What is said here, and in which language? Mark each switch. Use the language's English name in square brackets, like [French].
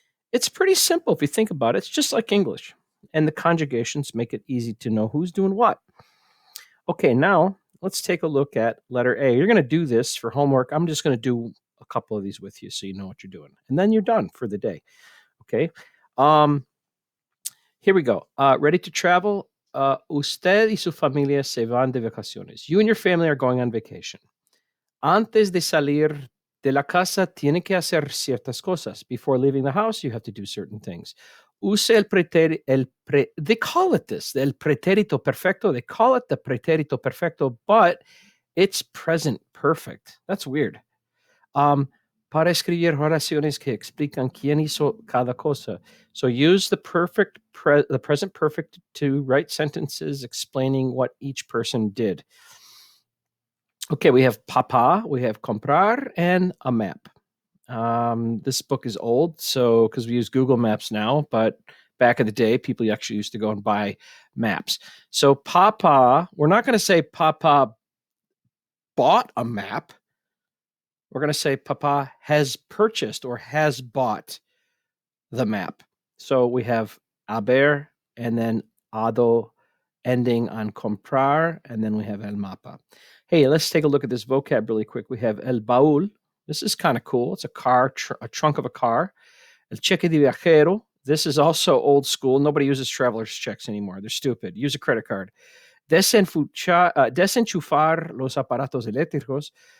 [English] It's pretty simple if you think about it. It's just like English. And the conjugations make it easy to know who's doing what. Okay, now let's take a look at letter A. You're going to do this for homework. I'm just going to do a couple of these with you so you know what you're doing. And then you're done for the day. Okay. Here we go. Ready to travel? [Spanish] Usted y su familia se van de vacaciones. [English] You and your family are going on vacation. [Spanish] Antes de salir de la casa, tiene que hacer ciertas cosas. [English] Before leaving the house, you have to do certain things. [Spanish] Use el pretérito, [English] they call it this, el pretérito perfecto. They call it the pretérito perfecto, but it's present perfect. That's weird. [Spanish] Para escribir oraciones que explican quién hizo cada cosa. [English] So use the the present perfect to write sentences explaining what each person did. Okay, we have papa, we have comprar, and a map. This book is old, so because we use Google Maps now, but back in the day, people actually used to go and buy maps. So papa, we're not going to say papa bought a map. We're going to say papa has purchased or has bought the map. So we have haber and then ado ending on comprar, and then we have el mapa. Hey, let's take a look at this vocab really quick. We have el baúl. This is kind of cool. It's a car, a trunk of a car. [Spanish] El cheque de viajero. [English] This is also old school. Nobody uses traveler's checks anymore. They're stupid. Use a credit card. [Spanish] Desenchufar los aparatos eléctricos.